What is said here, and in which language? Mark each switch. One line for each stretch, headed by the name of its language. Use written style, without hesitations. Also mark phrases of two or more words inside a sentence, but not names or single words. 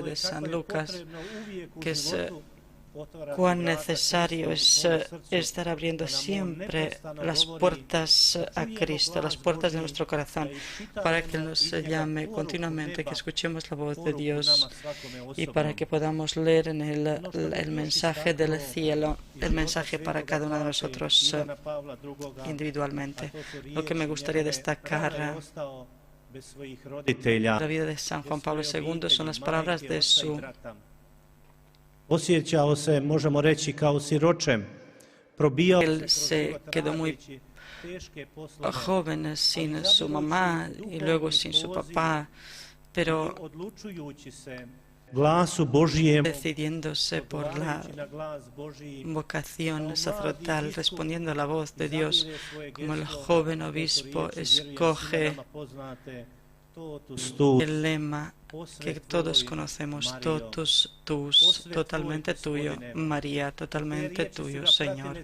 Spanish: de San Lucas, que es cuán necesario es estar abriendo siempre las puertas a Cristo, las puertas de nuestro corazón, para que nos llame continuamente, que escuchemos la voz de Dios y para que podamos leer en el mensaje del cielo, el mensaje para cada uno de nosotros individualmente. Lo que me gustaría destacar de la vida de San Juan Pablo II son las palabras de su
Serbian: Osjećao se, možemo reći, kao siroče. Probijao
Spanish: Él se quedó muy joven sin su mamá y luego sin su papá, pero
Serbian: glasu Božijem,
Spanish: decidiéndose por la vocación sacerdotal, respondiendo a la voz de Dios, como el joven obispo escoge el lema que todos conocemos:
Latin: totus tuus,
Spanish: totalmente tuyo, María, totalmente tuyo, Señor.